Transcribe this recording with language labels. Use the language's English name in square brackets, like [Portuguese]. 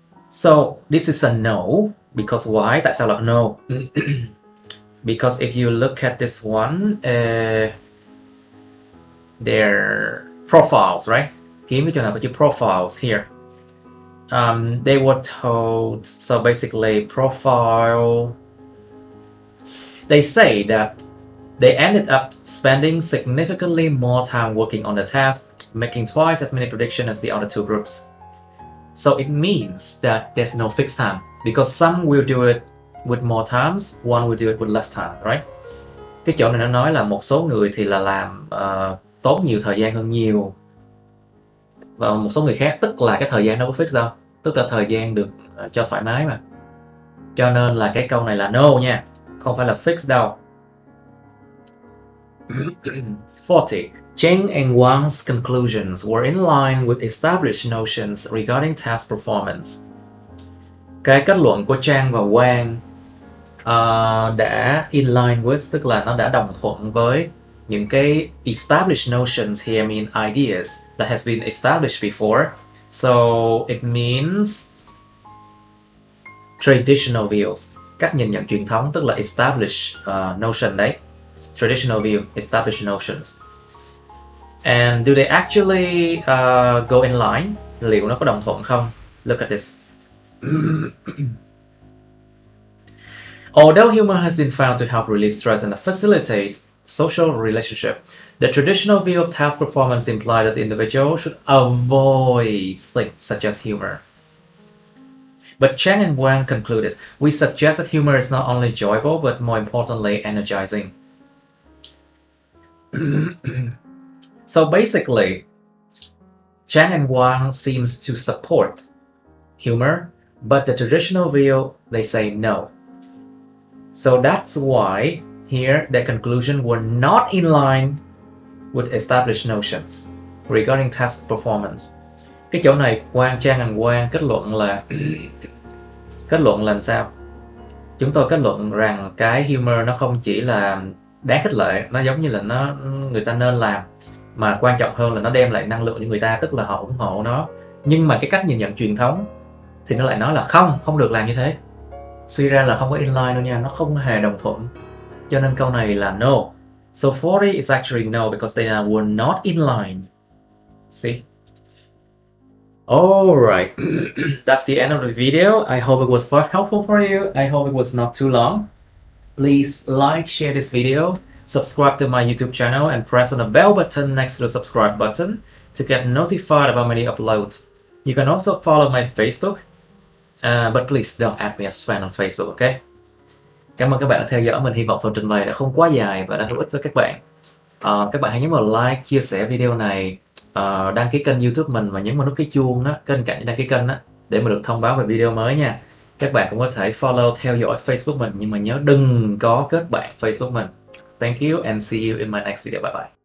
[English] So this is a no, because why? [Vietnamese] Tại sao là no? [English] Because if you look at this one, their profiles, right? [Vietnamese] Kiếm cái chỗ nào có chữ profiles here. [English] They were told, so basically profile, they say that they ended up spending significantly more time working on the task, making twice as many predictions as the other two groups. So it means that there's no fixed time, because some will do it with more times, one will do it with less time, right? [Vietnamese] Cái chỗ này nó nói là một số người thì là làm tốn nhiều thời gian hơn nhiều, và một số người khác tức là cái thời gian đâu có fix đâu, tức là thời gian được cho thoải mái mà. Cho nên là cái câu này là no nha, không phải là fix đâu. [English] 40. Cheng and Wang's conclusions were in line with established notions regarding task performance. [Vietnamese] Cái kết luận của Chang và Wang đã in line with, tức là nó đã đồng thuận với những cái established notions [English] here mean ideas that has been established before. So it means traditional views, [Vietnamese] cách nhìn nhận truyền thống, tức là established notion đấy. [English] Traditional view, established notions. And do they actually go in line? [Vietnamese] Liệu nó có đồng thuận không? [English] Look at this. Although humor has been found to help relieve stress and facilitate social relationship, the traditional view of task performance implies that the individual should avoid things such as humor. But Chang and Wang concluded, we suggest that humor is not only enjoyable, but more importantly, energizing. So basically, Chang and Wang seems to support humor, but the traditional view, they say no. So that's why here the conclusion were not in line with established notions regarding task performance. [Vietnamese] Cái chỗ này Chang and Wang kết luận là sao? Chúng tôi kết luận rằng cái humor nó không chỉ là đáng khích lệ, nó giống như là người ta nên làm, mà quan trọng hơn là nó đem lại năng lượng cho người ta, tức là họ ủng hộ nó. Nhưng mà cái cách nhìn nhận truyền thống thì nó lại nói là không được làm như thế. Suy ra là không có inline đâu nha, nó không hề đồng thuận. Cho nên câu này là no. [English] So 40 is actually no because they were not in line. See? Alright, that's the end of the video. I hope it was helpful for you. I hope it was not too long. Please like, share this video, subscribe to my YouTube channel, and press on the bell button next to the subscribe button to get notified about my new uploads. You can also follow my Facebook, but please don't add me as friend on Facebook, okay? [Vietnamese] Cảm ơn các bạn đã theo dõi. Mình hy vọng phần trình bày đã không quá dài và đã hữu ích với các bạn. Các bạn hãy nhấn vào like, chia sẻ video này, đăng ký kênh YouTube mình và nhấn vào nút cái chuông á, kênh cạnh đăng ký kênh á, để mà được thông báo về video mới nha. Các bạn cũng có thể follow, theo dõi Facebook mình, nhưng mà nhớ đừng có kết bạn Facebook mình. [English] Thank you and see you in my next video. Bye bye.